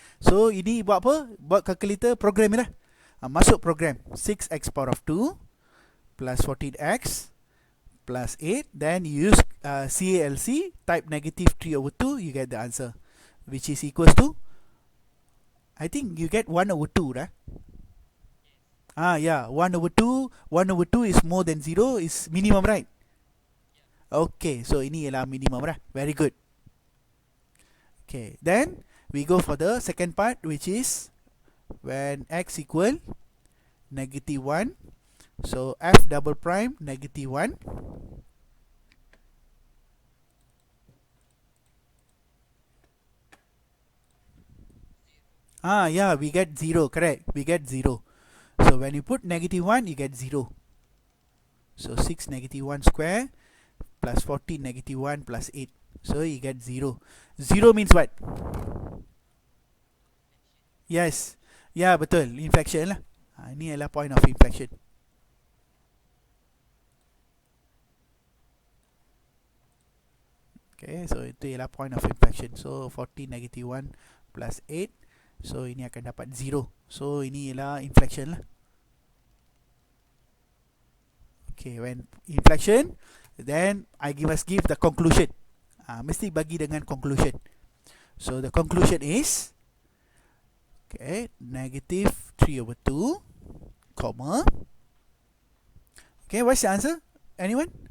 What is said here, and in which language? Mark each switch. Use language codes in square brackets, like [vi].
[ms] So ini buat apa? Buat calculator program ni lah. Masuk program 6x power of 2 plus 14x plus 8. [en] Then you use CALC, type negative 3 over 2, you get the answer, which is equals to, I think you get 1 over 2 right? Yeah, 1 over 2. 1 over 2 is more than 0, is minimum, right? [ms] Okay, so ini ialah minimum lah. [en] Very good. Okay, then we go for the second part, which is when x equal negative 1. So f double prime negative 1. Yeah, we get 0, correct. We get 0. So when you put negative 1, you get 0. So 6 negative 1 square plus 14 negative 1 plus 8. So you get 0. 0 means what? Yes. Yeah, [ms] betul. [en] Inflection lah. [ms] Ini adalah point of inflection. [en] Okay, so [ms] itu ialah [en] point of inflection. So 14 negative 1 plus 8. [ms] So ini akan dapat 0. So ini ialah inflection lah. [en] Okay, when inflection, then I must give the conclusion. [ms] Mesti bagi dengan conclusion. [en] So the conclusion is, okay, negative 3 over 2, comma. Okay, what's the answer? Anyone?